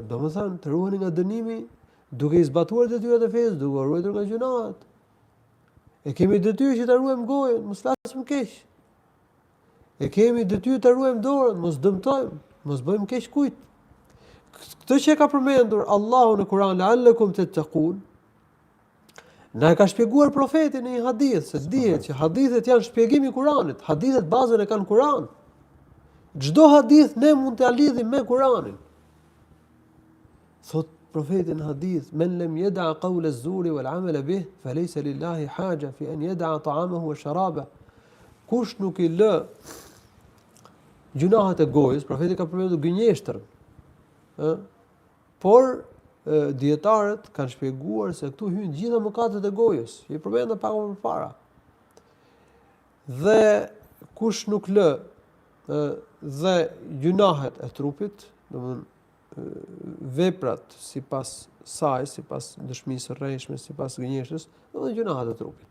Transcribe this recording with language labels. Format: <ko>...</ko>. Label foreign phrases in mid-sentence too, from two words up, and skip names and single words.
<sq>Domethënë, të ruheni nga dënimi duke i zbatuar detyrat e fesë, duke ruajtur nga gjunahet. E kemi detyrë që ta ruajmë gojën, mos flasim keq. E kemi detyrë ta ruajmë dorën, mos dëmtojmë, mos bëjmë keq kujt. Këtë që ka përmendur Allahu në Kur'an,</sq> <ar>لعلكم تتقون,</ar> <sq>na ka shpjeguar profeti në një hadith, se dihet që hadithet janë shpjegimi i Kur'anit, hadithet bazën e kanë Kur'an. Çdo hadith ne mund t'ia lidhim me Kur'anin. Thot profeti në hadith,</sq> <ar>من لم يدع قول الزور والعمل به فليس لله حاجة في أن يدع طعامه وشرابه.</ar> <sq>Kush nuk i lë gjunahet e gojës, profeti ka përmendur gënjeshtrën. Por dietarët kanë shpjeguar se këtu hyn gjitha mëkatet e gojës, që i përmendëm pak më parë. Dhe kush nuk lë dhe gjunahet e trupit, domethënë veprat sipas saj, sipas dëshmisë së rrejshme, sipas gënjeshtrës, dhe gjunahet e trupit.</sq>